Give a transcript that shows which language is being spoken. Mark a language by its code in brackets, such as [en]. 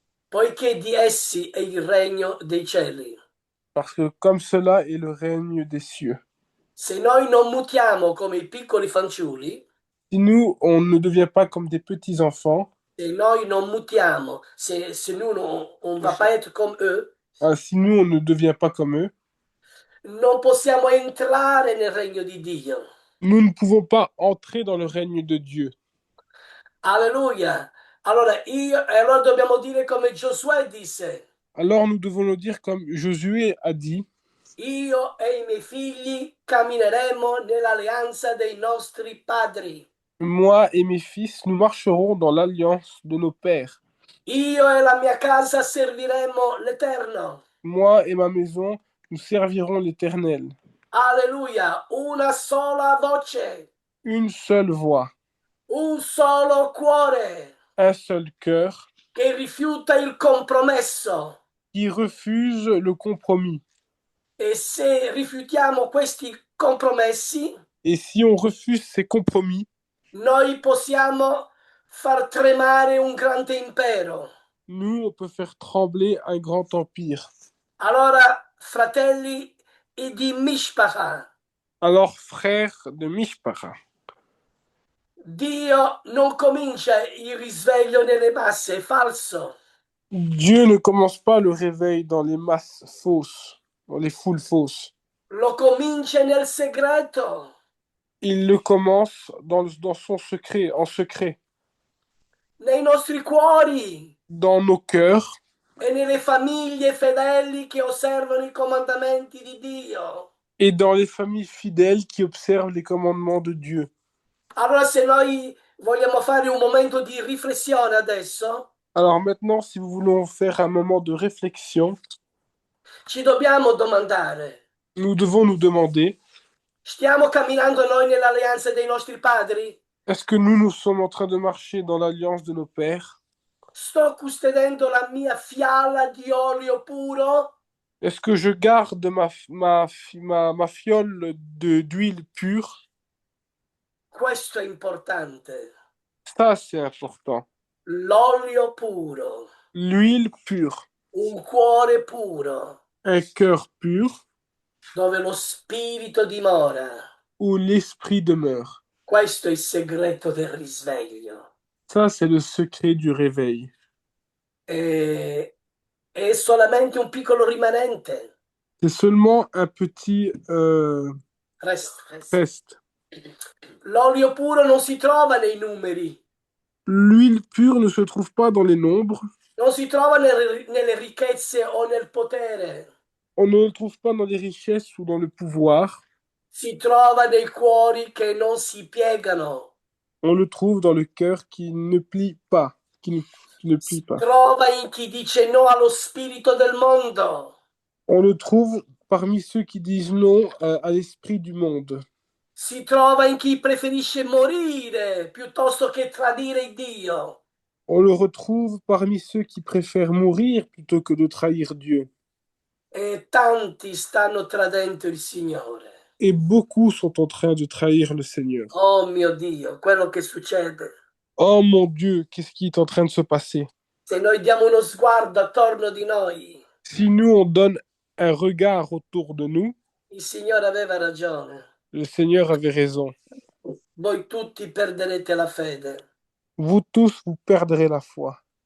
[it] Poiché di essi è il regno dei cieli. [fr] Parce que comme cela est le règne des cieux. [it] Se noi non mutiamo come i piccoli fanciulli, [fr] Si nous, on ne devient pas comme des petits enfants, [it] se noi non mutiamo, [fr] se nous on va pas être comme eux, si nous, on ne devient pas comme eux, [it] non possiamo entrare nel regno di Dio. [fr] Nous ne pouvons pas entrer dans le règne de Dieu. [it] Alleluia. Allora dobbiamo dire come Giosuè disse, [fr] Alors nous devons le dire comme Josué a dit, [it] io e i miei figli cammineremo nell'alleanza dei nostri padri. [fr] moi et mes fils, nous marcherons dans l'alliance de nos pères. [it] Io e la mia casa serviremo l'Eterno. [fr] Moi et ma maison, nous servirons l'Éternel. [it] Alleluia. Una sola voce, [fr] Une seule voix, [it] un solo cuore [fr] un seul cœur [it] che rifiuta il compromesso. [fr] qui refuse le compromis. [it] E se rifiutiamo questi compromessi, [fr] Et si on refuse ces compromis, [it] noi possiamo far tremare un grande impero. [fr] nous, on peut faire trembler un grand empire. [it] Allora, fratelli di Mishpacha, [fr] Alors, frères de Mishpara, [it] Dio non comincia il risveglio nelle masse, è falso. [fr] Dieu ne commence pas le réveil dans les masses fausses, dans les foules fausses. [it] Lo comincia nel segreto, [fr] Il le commence dans son secret, en secret, [it] nei nostri cuori [fr] dans nos cœurs [it] e nelle famiglie fedeli che osservano i comandamenti di Dio. [fr] et dans les familles fidèles qui observent les commandements de Dieu. [it] Allora, se noi vogliamo fare un momento di riflessione adesso, [fr] Alors maintenant, si nous voulons faire un moment de réflexion, [it] ci dobbiamo domandare, [fr] nous devons nous demander, [it] stiamo camminando noi nell'alleanza dei nostri padri? [fr] est-ce que nous sommes en train de marcher dans l'alliance de nos pères? [it] Sto custodendo la mia fiala di olio puro? [fr] Est-ce que je garde ma fiole d'huile pure? [it] Questo è importante. [fr] Ça, c'est important. [it] L'olio puro, [fr] L'huile pure, [it] un cuore puro, [fr] un cœur pur, [it] dove lo spirito dimora. [fr] où l'esprit demeure. [it] Questo è il segreto del risveglio. [fr] Ça, c'est le secret du réveil. [it] È solamente un piccolo rimanente. [fr] C'est seulement un petit reste. [it] L'olio puro non si trova nei numeri, [fr] L'huile pure ne se trouve pas dans les nombres. [it] non si trova nelle ricchezze o nel potere. [fr] On ne le trouve pas dans les richesses ou dans le pouvoir. [it] Si trova nei cuori che non si piegano. [fr] On le trouve dans le cœur qui ne plie pas, qui ne plie [it] Si [fr] pas. [it] trova in chi dice no allo spirito del mondo. [fr] On le trouve parmi ceux qui disent non à l'esprit du monde. [it] Si trova in chi preferisce morire piuttosto che tradire Dio. [fr] On le retrouve parmi ceux qui préfèrent mourir plutôt que de trahir Dieu. [it] E tanti stanno tradendo il Signore. [fr] Et beaucoup sont en train de trahir le Seigneur. [it] Oh mio Dio, quello che succede. [fr] Oh mon Dieu, qu'est-ce qui est en train de se passer? [it] Se noi diamo uno sguardo attorno di noi, [fr] Si nous, on donne un regard autour de nous, [it] il Signore aveva ragione. [fr] le Seigneur avait raison. [it] Voi tutti perderete la fede. [fr] Vous tous, vous perdrez la foi.